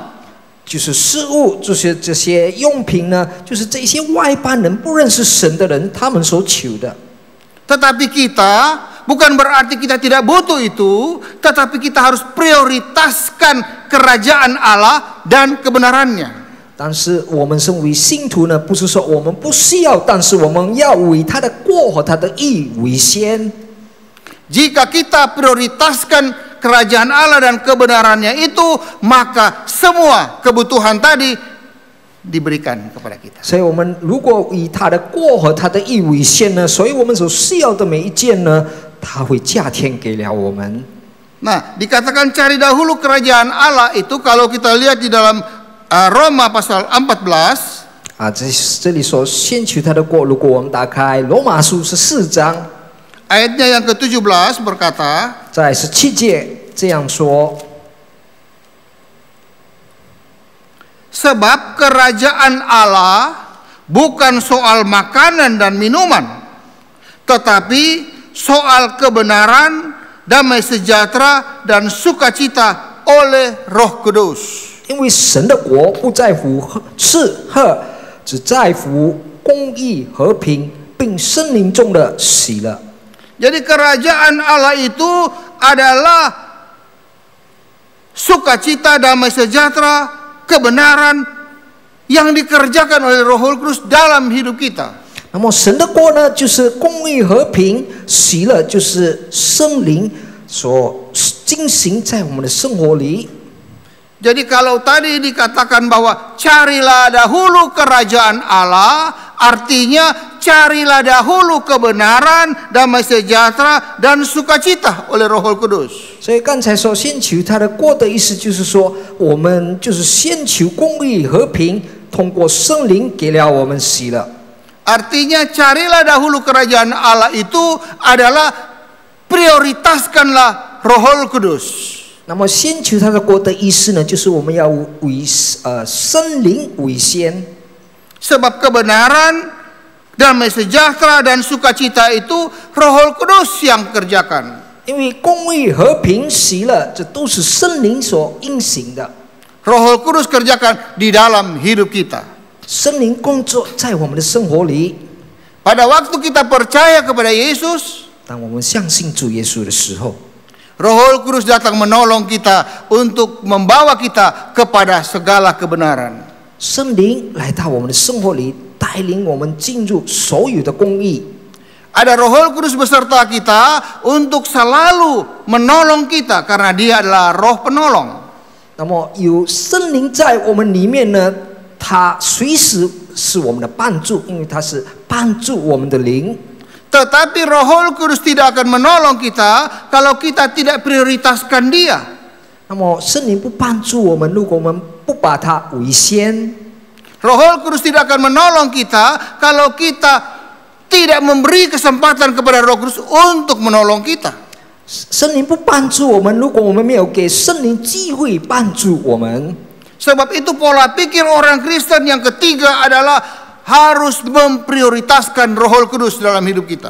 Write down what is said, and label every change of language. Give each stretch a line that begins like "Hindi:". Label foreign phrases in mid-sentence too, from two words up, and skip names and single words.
Chinese: 就是事物，就是这些用品呢，就是这些外邦人不认识神的人，他们所求的。
Indonesian: Tetapi kita bukan berarti kita tidak butuh itu, tetapi kita harus prioritaskan kerajaan Allah dan kebenarannya.
Chinese: 但是我们身为信徒呢，不是说我们不需要，但是我们要为他的国和他的义为先。
Indonesian: Jika kita prioritaskan kerajaan Allah dan kebenarannya itu, maka semua kebutuhan tadi diberikan kepada kita.
Chinese: 所以我们如果以他的国和他的义为先呢，所以我们所需要的每一件呢，他会加添给了我们。
Indonesian: Nah, dikatakan cari dahulu kerajaan Allah itu kalau kita lihat di dalam Roma pasal 14
Chinese: 这里说先求他的国。如果我们打开罗马书14章
Indonesian: ayatnya yang ke-17 berkata,
Chinese: 在17节这样说。
Indonesian: sebab kerajaan Allah bukan soal makanan dan minuman, tetapi soal kebenaran, damai sejahtera dan sukacita oleh Roh Kudus.
Chinese: 因为神的国不在乎吃喝，只在乎公义、和平，并圣灵中的喜乐。
Indonesian: Jadi kerajaan Allah itu adalah sukacita, damai sejahtera, kebenaran yang dikerjakan oleh Roh Kudus dalam hidup kita.
Chinese: 那么神的国呢，就是公义、和平、喜乐，就是圣灵所进行在我们的生活里。
Indonesian: Jadi kalau tadi dikatakan bahwa carilah dahulu kerajaan Allah, artinya carilah dahulu kebenaran, damai sejahtera dan sukacita oleh Roh Kudus.
Chinese: 所以刚才说先求他的国的意思，就是说我们就是先求公义、和平，通过圣灵给了我们喜乐。
Indonesian: Artinya carilah dahulu kerajaan Allah itu adalah prioritaskanlah Roh Kudus.
Chinese: 那么先求他的国的意思呢，就是我们要为圣灵为先。
Indonesian: Sebab kebenaran, damai sejahtera dan sukacita itu Roh Kudus yang kerjakan.
Chinese: 因为公义、和平、喜乐，这都是圣灵所运行的。
Indonesian: Roh Kudus kerjakan di dalam hidup kita.
Chinese: 圣灵工作在我们的生活里。
Indonesian: Pada waktu kita percaya kepada Yesus,
Chinese: 当我们相信主耶稣的时候，
Indonesian: Roh Kudus datang menolong kita untuk membawa kita kepada segala kebenaran.
Chinese: 圣灵来到我们的生活里，带领我们进入所有的公义。
Indonesian: Ada Roh Kudus beserta kita untuk selalu menolong kita karena Dia adalah Roh penolong.
Chinese: 那么有圣灵在我们里面呢，他随时是我们的帮助，因为他是帮助我们的灵。
Indonesian: Tetapi Roh Kudus tidak akan menolong kita kalau kita tidak prioritaskan Dia.
Chinese: 那么圣灵不帮助我们，如果我们不把它为先。
Indonesian: Roh Kudus tidak akan menolong kita kalau kita tidak memberi kesempatan kepada Roh Kudus untuk menolong kita.
Chinese: 圣灵不帮助我们，如果我们没有给圣灵机会帮助我们。
Indonesian: Sebab itu pola pikir orang Kristen yang ketiga adalah harus memprioritaskan Roh Kudus dalam hidup kita.